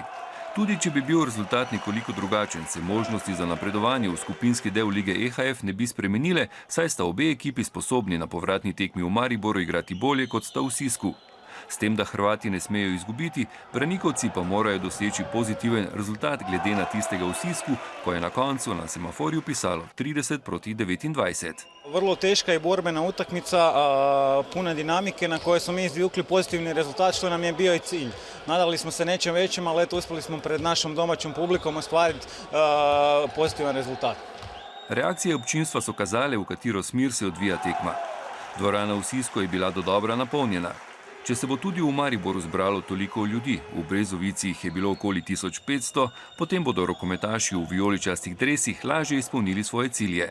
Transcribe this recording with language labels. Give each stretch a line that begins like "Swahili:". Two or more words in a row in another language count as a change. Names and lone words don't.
Slovenian: Tudi če bi bil rezultat nekoliko drugačen, se možnosti za napredovanje v skupinski del lige EHF ne bi spremenile, saj sta obe ekipi sposobni na povratni tekmi v Mariboru igrati bolje, kot sta v Sisku. S tem, da Hrvati ne smejo izgubiti, Branikovci pa morajo doseči pozitiven rezultat glede na tistega v Sisku, ko je na koncu na semaforju pisalo 30-29.
Croatian: Vrlo teška i borbena utakmica, puna dinamike na kojoj smo mi izvukli pozitivni rezultat, što nam je bio i cilj. Nadali smo se nečem većem, ali eto uspjeli smo pred našom domaćom publikom ostvariti pozitivan rezultat.
Slovenian: Reakcije občinstva so kazale, v katero smer se odvija tekma. Dvorana v Sisku je bila dodobra napolnjena. Če se bo tudi v Mariboru zbralo toliko ljudi, v Brezovici jih je bilo okoli 1500, potem bodo rokometaši v vijoličastih dresih lažje izpolnili svoje cilje.